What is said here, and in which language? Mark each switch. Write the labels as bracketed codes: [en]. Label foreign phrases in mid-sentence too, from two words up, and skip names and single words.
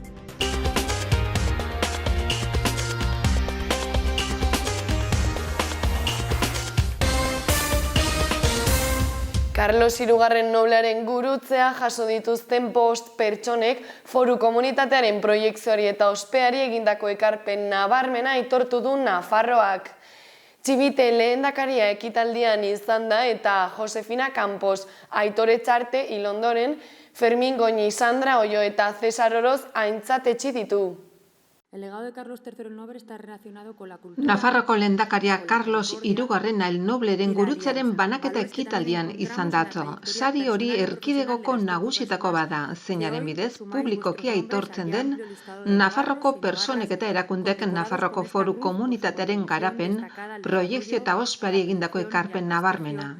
[eu] Carlos Hirugarren noblearen gurutzea jaso dituzten 5 pertsonek foru komunitatearen proiekzioari eta ospeari egindako ekarpen nabarmena aitortu du Nafarroak. Txibite lehendakaria ekitaldian izan da eta Josefina Campos, Aitor Etxarte hil ondoren, Fermin Goñi, Sandra Ollo eta Cesar Oroz aintzat etsi ditu. [es] El legado de Carlos III el Noble está relacionado con la cultura. [eu] Nafarroko lehendakaria Carlos Hirugarrena el Nobleren gurutzearen banaketa ekitaldian izan da atzo. Sari hori erkidegoko nagusietako bada, zeinaren bidez publikoki aitortzen den Nafarroko pertsonek eta erakundek Nafarroko foru komunitatearen garapen, proiekzio eta ospari egindako ekarpen nabarmena.